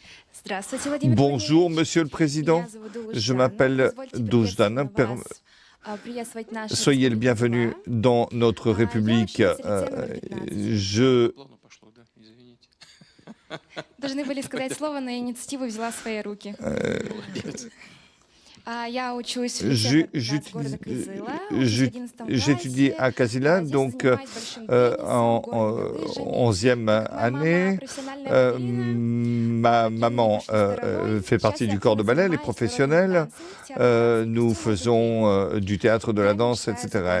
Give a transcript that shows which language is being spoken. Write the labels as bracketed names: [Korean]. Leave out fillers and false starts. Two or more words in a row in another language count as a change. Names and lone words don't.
[French] Bonjour, Monsieur le Président. Je m'appelle Doujdan. Soyez le bienvenu dans notre République. Je [Russian] Должны были сказать слово, но инициативу взяла в свои руки. Я учусь в лицее кандидатского Кызыла в 11 [French] J'étudie à Kazila, donc en 11e année. Ma maman fait partie du corps de ballet, elle est professionnelle. Nous faisons du théâtre, de la danse, etc.